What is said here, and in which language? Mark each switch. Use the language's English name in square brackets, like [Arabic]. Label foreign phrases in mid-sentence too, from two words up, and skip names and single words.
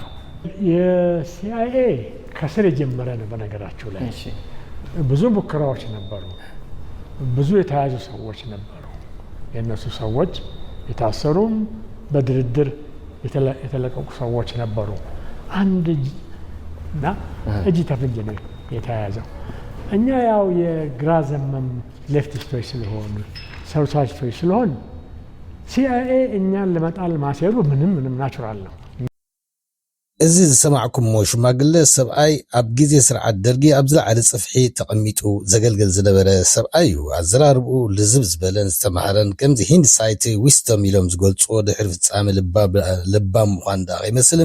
[Amharic] የሲአይኤ ከስር የጀመረ ነው በነገራቸው ላይ ብዙ ሙከራዎች ነበሩ ብዙ የተያዙ ሰዎች ነበሩ የነሱ ሰዎች የታሰሩም በድርድር የተለቀቁ ሰዎች ነበሩ አንድና እጅ ተፍንጅ ነው የተያዘው እኛ ያው የግራ ዘመም ሌፍቲስቶች ስለሆኑ ሶሻሊስቶች ስለሆኑ ሲአይኤ እኛን ለመጣል ማሰሩ ምንም ናቹራል ነው [Tigrinya] እዚ ዝሰማዕኩሞ ሽማግለ ሰብኣይ ኣብ ግዜ ስርዓት ደርጊ ኣብ ዝለዓለ ጽፍሒ ተቐሚጡ ዘገልግል ዝነበረ ሰብኣይ እዩ ኣዘራርብኡ ልዝብ ዝበለን ዝተማሃረን ከምዚ [English] hindsight wisdom [Tigrinya] ኢሎም ዝገልጽዎ ድሕሪ ፍጻሜ ልባም ምዃን ዳ ይመስል